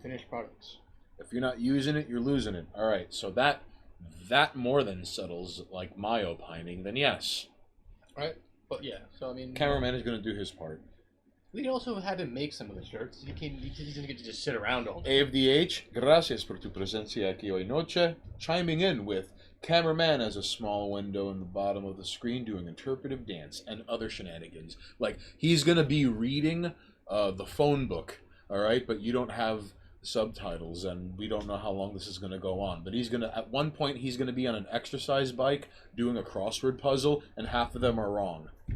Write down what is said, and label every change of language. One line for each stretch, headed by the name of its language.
English: Finished products. If you're not using it, you're losing it. All right, so that more than settles like my opining. Then yes, Right. But yeah. So I mean, cameraman is going to do his part. we can also have him make some of the shirts. He doesn't get to just sit around all day.
Spanish: AFDH, gracias por tu presencia aquí hoy noche.
English: Chiming in with cameraman as a small window in the bottom of the screen doing interpretive dance and other shenanigans. Like, he's going to be reading the phone book, all right? But you don't have subtitles, and we don't know how long this is going to go on. But at one point, he's going to be on an exercise bike doing a crossword puzzle, and half of them are wrong.